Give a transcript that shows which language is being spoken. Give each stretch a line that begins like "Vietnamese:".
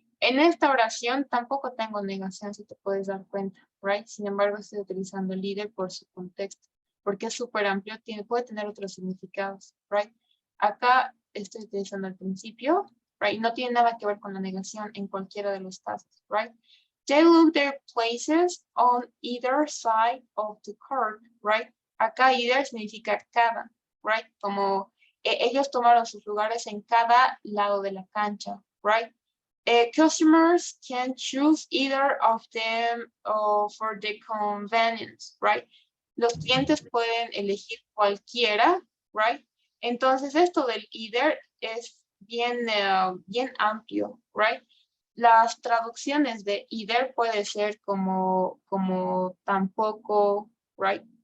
Spanish: En esta oración tampoco tengo negación, si te puedes dar cuenta, right? Sin embargo, estoy utilizando el either por su contexto, porque es súper amplio, puede tener otros significados, right? Acá estoy utilizando el principio, right? No tiene nada que ver con la negación en cualquiera de los casos, right?
English: They look their places on either side of the court, right?
Spanish: Acá either significa cada, right? Como ellos tomaron sus lugares en cada lado de la cancha, right?
English: Customers can choose either of them for the convenience, right?
Spanish: Los clientes pueden elegir cualquiera, right? Entonces esto del either es bien amplio, right? Las traducciones de either puede ser como tampoco, right?